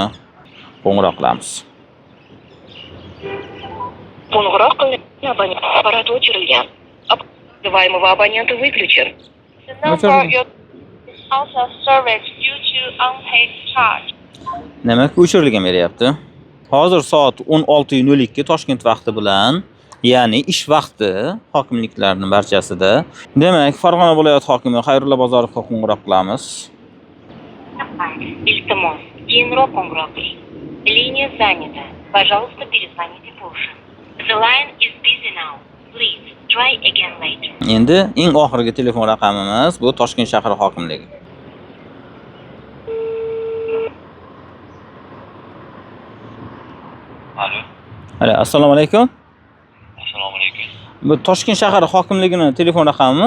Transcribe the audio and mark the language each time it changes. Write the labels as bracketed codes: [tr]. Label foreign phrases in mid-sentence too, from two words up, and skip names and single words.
[uz] Qo'ng'iroq qilamiz. Qo'ng'iroq qilingan abonent apparati o'chirilgan. [ru] Вызываемого абонента выключен. [en] The number is out of service due to unpaid charge. [uz] Demak, o'chirilgan beryapti. Hozir soat 16:02 Toshkent vaqti bilan, ya'ni ish vaqti hokimliklarning barchasida. Demak, Farg'ona viloyat hokimi Xayrulla Bozorovga qo'ng'iroq qilamiz. Iltimos, keyinroq qo'ng'iroq qiling. [ru] Liniya занята. Пожалуйста, перезвоните позже. [en] The line is busy now. Please try again later. [uz] Endi eng oxirgi telefon raqamimiz bu Toshkent shahar hokimligi. Alo, assalomu alaykum. Assalomu alaykum. Bu Toshkent shahar hokimligining telefon raqamimi?